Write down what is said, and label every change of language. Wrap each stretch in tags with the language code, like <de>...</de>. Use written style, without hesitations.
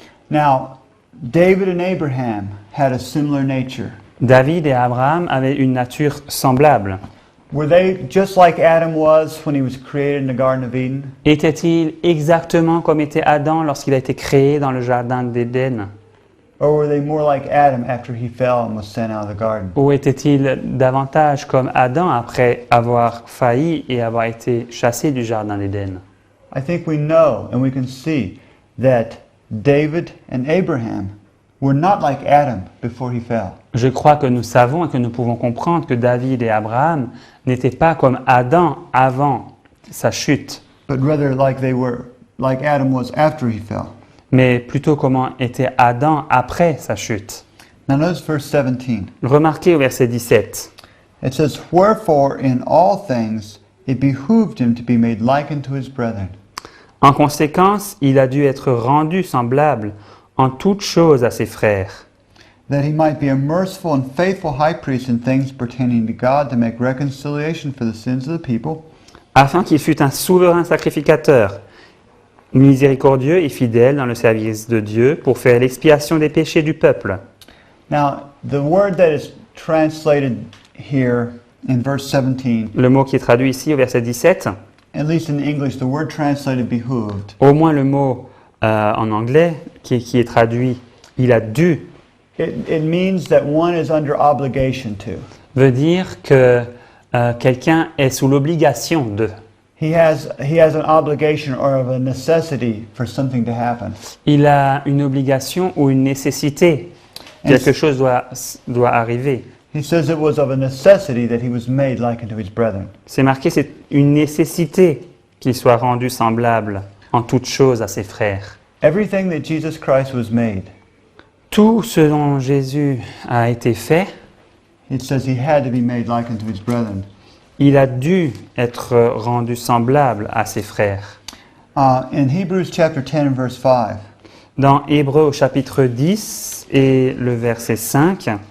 <en>Now, David and Abraham had a similar nature.</en> <fr>David et Abraham avaient une nature semblable.</fr> <en>Were they just like Adam was when he was created in the Garden of Eden?</en> <fr>Était-il exactement comme était Adam lorsqu'il a été créé dans le jardin d'Éden?</fr> <en>Or were they more like Adam after he fell and was sent out of the garden?</en> <fr>Ou était-il davantage comme Adam après avoir failli et avoir été chassé du jardin d'Éden?</fr> <en>I think we know and we can see that David and Abraham were not like Adam before he fell.</en> <fr>Je crois que nous savons et que nous pouvons comprendre que David et Abraham n'étaient pas comme Adam avant sa chute,</fr> <en>But rather like they were, like Adam was after he fell.</en> <fr>mais plutôt comment était Adam après sa chute.</fr> <en>Now notice verse 17.</en> <fr>Remarquez au verset 17.</fr> <en>It says, "Wherefore in all things it behooved him to be made like unto his brethren."</en> <fr>En conséquence, il a dû être rendu semblable en toutes choses à ses frères,</fr> <en>That he might be a merciful and faithful high priest in things pertaining to God, to make reconciliation for the sins of the people,</en> <fr>afin qu'il fût un souverain sacrificateur, miséricordieux et fidèle dans le service de Dieu pour faire l'expiation des péchés du peuple.</fr> <en>Now, the word that is translated here in verse 17,</en> <fr>Le mot qui est traduit ici au verset 17,</fr> <en>at least in English, the word translated behooved,</en> <fr>au moins le mot en anglais qui est traduit « il a dû</fr> <en>it means that one is under obligation to. »</en> <fr>veut dire que quelqu'un est sous l'obligation de.</fr> <en>He has an obligation or of a necessity for something to happen.</en> <fr>Il a une obligation ou une nécessité. Quelque chose doit arriver.</fr> <en>He says it was of a necessity that he was made like unto his brethren.</en> <fr>C'est marqué, c'est une nécessité qu'il soit rendu semblable en toutes choses à ses frères.</fr> <en>Everything that Jesus Christ was made,</en> <fr>Tout ce dont Jésus a été fait,</fr> <en>it says he had to be made like unto his brethren.</en> <fr>il a dû être rendu semblable à ses frères.</fr> <en>In Hebrews chapter 10 and verse 5,</en> <fr>Dans Hébreux au chapitre 10 et le verset 5,</fr>